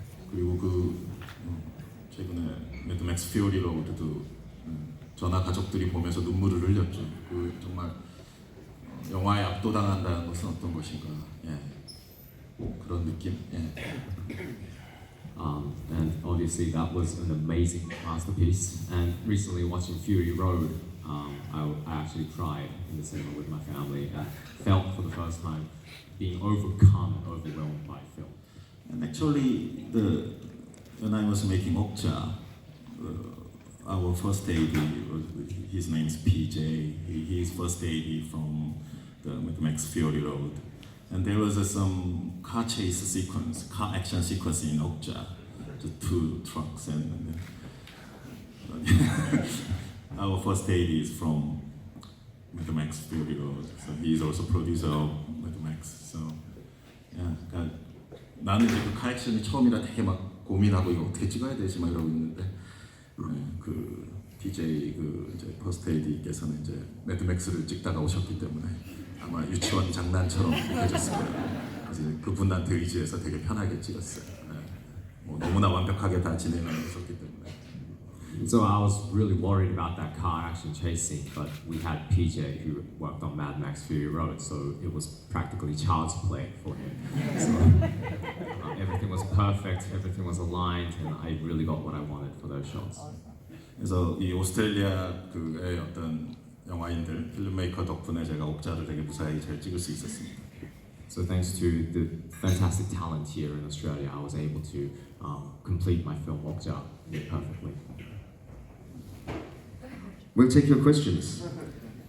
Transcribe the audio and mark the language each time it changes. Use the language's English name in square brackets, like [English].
[Korean] 그리고 최근에 매드 맥스 퓨리 로드도 저나 가족들이 보면서 눈물을 흘렸죠. 정말 영화에 압도당한다는 것은 어떤 것인가. 그런 느낌. [English] And obviously that was an amazing masterpiece. And recently watching Fury Road, I actually cried in the cinema with my family and felt for the first time being overcome and overwhelmed by film. And actually, when I was making Okja, our first AD, his name is PJ. He's first AD from the Mad Max Fury Road. And there was some car chase sequence, car action sequence in Okja, the two trucks. And our first AD is from Mad Max Fury Road, so he's also producer of Mad Max. So, [Korean] 그러니까 나는 이제 그 카 액션이 처음이라 되게 막 고민하고 이거 어떻게 찍어야 되지 막 이러고 있는데 그 DJ 이제 퍼스트 AD께서는 이제 매드맥스를 찍다가 오셨기 때문에 아마 유치원 장난처럼 느껴졌을 거예요. 그래서 그분한테 의지해서 되게 편하게 찍었어요. 뭐 너무나 완벽하게 다 진행을 했었기 때문에. [English] So I was really worried about that car action chase scene, but we had PJ who worked on Mad Max Fury Road, so it was practically child's play for him. So everything was perfect, everything was aligned, and I really got what I wanted for those shots. [Korean] 그래서 이 오스트레일리아 그의 어떤 영화인들, 필름메이커 덕분에 제가 옥자를 되게 무사히 잘 찍을 수 있었습니다. [English] So thanks to the fantastic talent here in Australia, I was able to complete my film Okja perfectly. We'll take your questions.